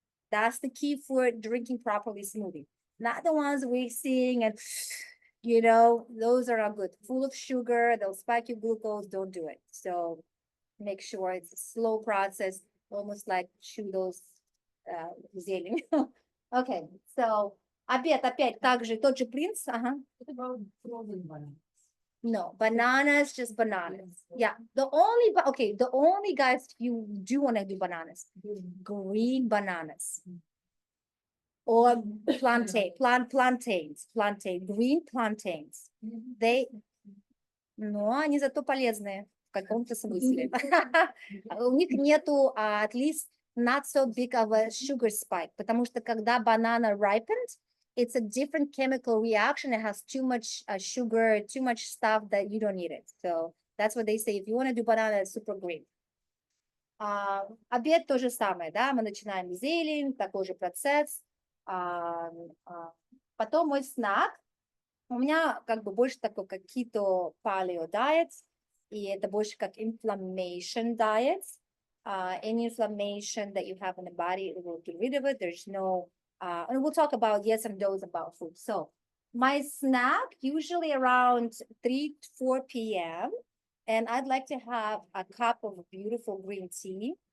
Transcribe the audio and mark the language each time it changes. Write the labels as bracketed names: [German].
[English] That's the key for drinking properly smoothie. Not the ones we're seeing and, you know, those are not good. Full of sugar, they'll spike your glucose, don't do it. So make sure it's a slow process, almost like chew those зелень. Okay, so [Russian] обед опять также тот же принцип. [English] What about frozen bananas? No, bananas, just bananas. Yeah, the only guys you do want to do bananas, green bananas. Or plantains, green plantains. [Russian] Но они зато полезные в каком-то смысле. У них нету, [English] at least, not so big of a sugar spike, [Russian] потому что когда [English] banana ripened, it's a different chemical reaction. It has too much sugar, too much stuff that you don't need it. So that's what they say. If you want to do banana, it's super green. [Russian] Обед то же самое, да, мы начинаем зелень, такой же процесс. Потом мой снак. У меня как бы больше такой как [English] keto paleo diet, [Russian] и это больше как [English] inflammation diet. Any inflammation that you have in the body, it will get rid of it. There's no, and we'll talk about yes and no's about food. So my snack usually around 3 to 4 p.m. And I'd like to have a cup of beautiful green tea.